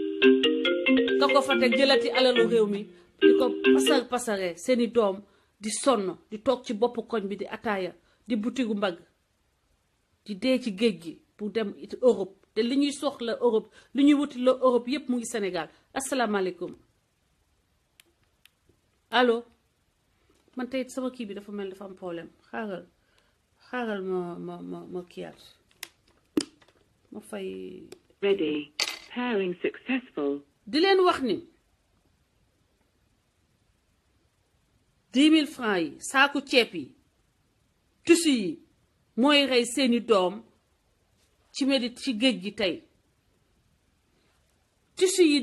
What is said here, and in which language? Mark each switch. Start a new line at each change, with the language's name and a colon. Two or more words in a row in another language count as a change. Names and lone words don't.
Wolof: jëlati alalu réew mi di ko pasare seeni doom di sonn di toog ci boppu koñ bi di ataaya di butigu mbagg di dee ci géej gi pour dem it Europe te li ñuy soxla Europe li ñuy wuti la Europe yépp mu ngi Sénégal asalaamaaleykum allo man tey sama kii bi dafa mel dafa am problème xaaral ma kiyaat ma fay.
English: Ready. Pairing successful.
Wolof: di leen wax ni 10 000 francs yi saaku ceeb yi tissu yi mooy rey seeni doom ci ci géej gi tey tissu yi